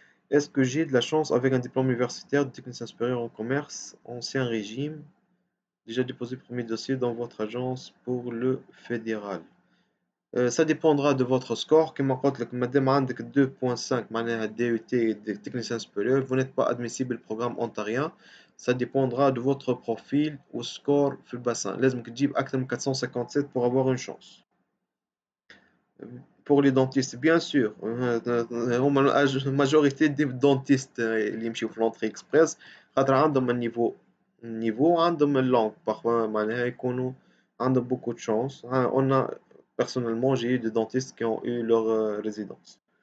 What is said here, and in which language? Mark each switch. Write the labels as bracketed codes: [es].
[fr] Est-ce que j'ai de la chance avec un diplôme universitaire de technicien supérieur en commerce, ancien régime, déjà déposé premier dossier dans votre agence pour le fédéral? Ça dépendra de votre score. Comme [ar] قلت لك مادام عندك 2.5 معناها [fr] DUT de technicien supérieur, vous n'êtes pas admissible au programme ontarien. Ça dépendra de votre profil ou score في البassin. [ar] لازمك تجيب أكثر من 457 [fr] pour avoir une chance. Pour les dentistes, bien sûr, la majorité des dentistes [ar] اللي يمشيو [fr] في l'entrée express [ar] خاطر عندهم [fr] niveau عندهم اللونج parfois [ar] معناها يكونوا عندهم [fr] beaucoup de chance. Personnellement, j'ai eu des dentistes qui ont eu leur résidence.